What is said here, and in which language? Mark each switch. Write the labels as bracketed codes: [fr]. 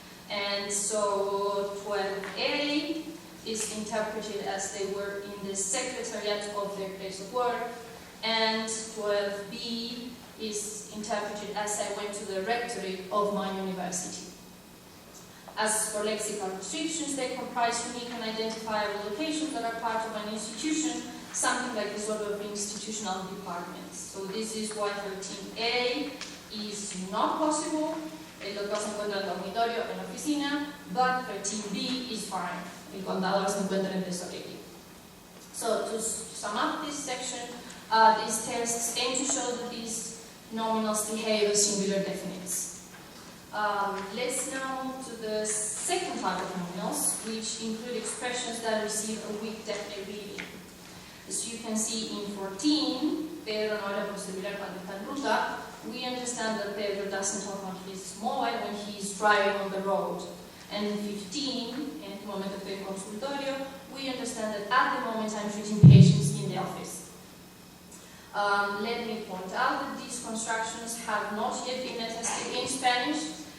[en] And so 12A is interpreted as they were in the secretariat of their place of work, and 12B is interpreted as I went to the rectory of my university. As for lexical restrictions, they comprise unique and identifiable locations that are part of an institution, something like the sort of institutional departments. So this is why 13A is not possible. [es] El doctor se encuentra en dormitorio, en oficina, [en] but 13B is fine. [es] El contador se encuentra en tesorería. [en] So to sum up this section, these tests aim to show that these nominals behave as singular definites. Let's now move to the second type of nominals, which include expressions that receive a weak definite reading. As you can see in 14, [es] Pedro no habla por celular cuando está en ruta. [en] We understand that Pedro doesn't talk on his mobile when he's driving on the road. And in 15, [es] en este momento estoy en consultorio, [en] we understand that at the moment I'm treating patients in the office. Let me point out that these constructions have not yet been attested in Spanish.